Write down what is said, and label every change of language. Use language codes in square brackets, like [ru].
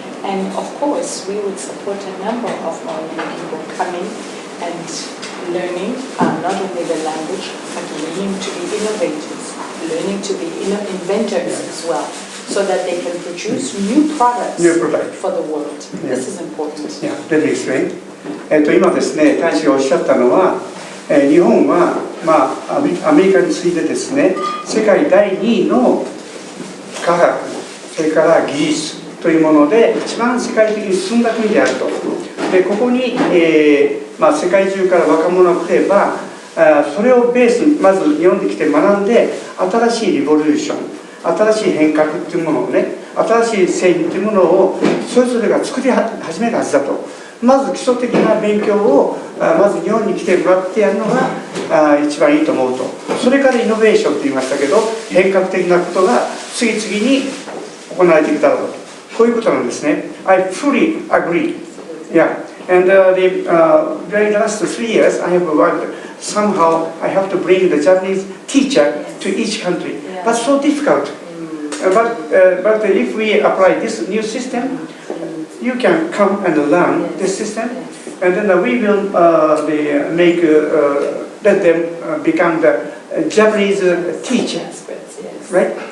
[en] And of course, we would support a number of our young people coming and learning not only the language, but learning to be innovators, learning to be inventors as well, so that they can produce new products for the world. This is important. Yeah, let me explain. [ja] 今ですね、大使がおっしゃったのは、日本は、アメリカに次いでですね、世界第2位の科学、それから技術というもので一番世界的に進んだ国であると。でここに、世界中から若者が来れば、それをベースにまず日本に来て学んで、新しいリボリューション、新しい変革というものをね、新しい製品というものをそれぞれが作り始めるはずだと。まず基礎的な勉強をまず日本に来てもらってやるのが一番いいと思うと。それからイノベーションと言いましたけど、変革的なことが次々に行われてきただろうと。こういうことなんですね。 [en] I fully agree. Yeah. And the very last 3 years, I have worked. Somehow, I have to bring the Japanese teacher to each country. But so difficult. But if we apply this new system, you can come and learn this system, and then we will make let them become the Japanese teacher, right?